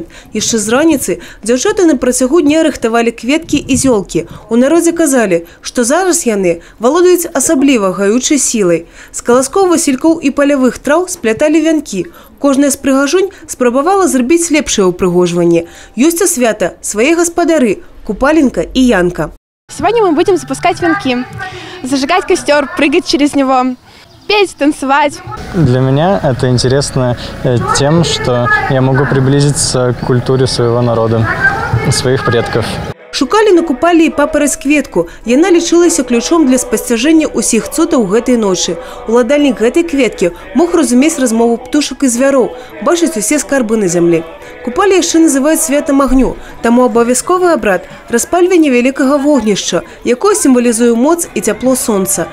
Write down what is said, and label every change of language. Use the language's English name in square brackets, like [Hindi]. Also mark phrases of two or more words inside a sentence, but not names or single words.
[Belarusian] Яшчэ з раніцы дзяўчаты на працягу дня рыхтавалі кветкі і зёлкі. У народзе казалі, што зараз яны валодаюць асабліва гаючай сілай. З каласкоў, васількоў і палявых траў спляталі вянкі. Кожная з прыгажунь спрабавала зрабіць лепшае ўпрыгожванне. Ёсць у свята свае гаспадары – Купаленка и Янка. [Russian] Сегодня мы будем запускать венки, зажигать костер, прыгать через него, петь, танцевать. Для меня это интересно тем, что я могу приблизиться к культуре своего народа, своих предков. [Belarusian] Шукали на купалі папараць кветку. Яна лічылася ключом для спасцяжэння ўсіх цудаў гэтай ночы. Уладальнік гэтай кветкі мог разумець размову птушак і звяроў, бачыць усе скарбы на зямлі. Купалі яшчэ называюць святам агню, таму абавязковы абрад распальвання вялікага вогнішча, якое сімвалізуе моц і цяпло сонца.